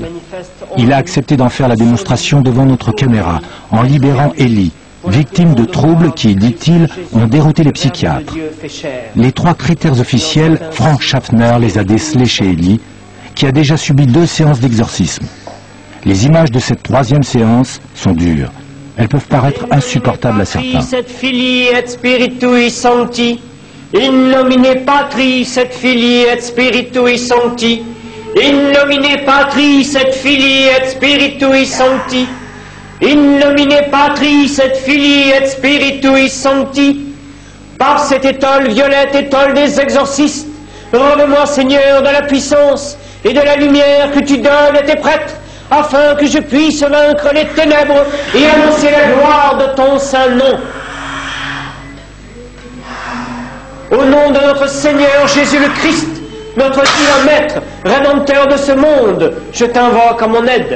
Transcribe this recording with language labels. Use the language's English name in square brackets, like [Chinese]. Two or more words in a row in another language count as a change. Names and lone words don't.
[French] Il a accepté d'en faire la démonstration devant notre caméra, en libérant Ellie, victime de troubles qui, dit-il, ont dérouté les psychiatres. Les 3 critères officiels, Frank Schaffner les a décelés chez Ellie, qui a déjà subi 2 séances d'exorcisme. Les images de cette 3e séance sont dures. Elles peuvent paraître insupportables à certains. [Latin] In nomine Patris et Filii et Spiritui Sancti. In nomine Patris et Filii et Spiritui Sancti. In nomine Patris et Filii et Spiritui Sancti. [French] Par cette étole violette, étole des exorcistes, rends-moi, Seigneur, de la puissance et de la lumière que tu donnes à tes prêtres, afin que je puisse vaincre les ténèbres et annoncer la gloire de ton saint nom. Au nom de notre Seigneur Jésus le Christ, notre divin Maître, Rédempteur de ce monde, je t'invoque à mon aide.